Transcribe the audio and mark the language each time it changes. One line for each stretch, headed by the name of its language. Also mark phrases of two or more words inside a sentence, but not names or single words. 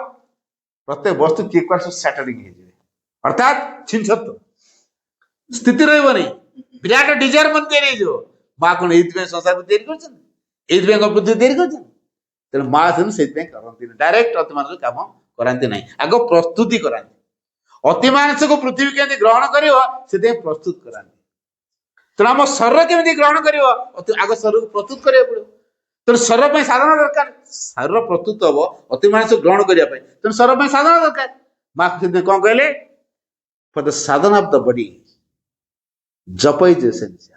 Odia: ପ୍ରତ୍ୟେକ ବସ୍ତୁ କିଏ କୁଆଡେ ସବୁ ସାଟରିଂ ହେଇଯିବେ, ଅର୍ଥାତ୍ ଛିନଛତ ସ୍ଥିତି ରହିବନି। ବିରାଟ ଡିଜାୟାର ମନ ତିଆରି ହେଇଯିବ। ମା କଣ ଏଇଥିପାଇଁ ସଂସାରକୁ ତିଆରି କରିଛନ୍ତି? ଏଇଥିପାଇଁ କଣ ପୃଥିବୀ ତିଆରି କରିଛନ୍ତି? ତେଣୁ ମା ସେଦିନ ସେଇଥିପାଇଁ କରନ୍ତିନି, ଡାଇରେକ୍ଟ ଅତିମାନସିକ କାମ କରାନ୍ତି ନାହିଁ, ଆଗ ପ୍ରସ୍ତୁତି କରାନ୍ତି। ଅତି ମାଂସ को पृथ्वी केମିତି ଗ୍ରହଣ କରିବ ସେଥିପାଇଁ ପ୍ରସ୍ତୁତ କରାନ୍ତି। ତେଣୁ ଆମ ଶରୀର କେମିତି ଗ୍ରହଣ କରିବ ଆଗ ଶରୀରକୁ ପ୍ରସ୍ତୁତ କରିବାକୁ ପଡିବ। ତେଣୁ ଶରୀର ପାଇଁ ସାଧନ ଦରକାର। ଶରୀର ପ୍ରସ୍ତୁତ ହବ ଅତି ମାଂସ ଗ୍ରହଣ କରିବା ପାଇଁ, ତେଣୁ ଶରୀର ପାଇଁ ସାଧନ ଦରକାର। ମା ସେଥିପାଇଁ କଣ କହିଲେ,
English: for the sadhan of the body jap is essential.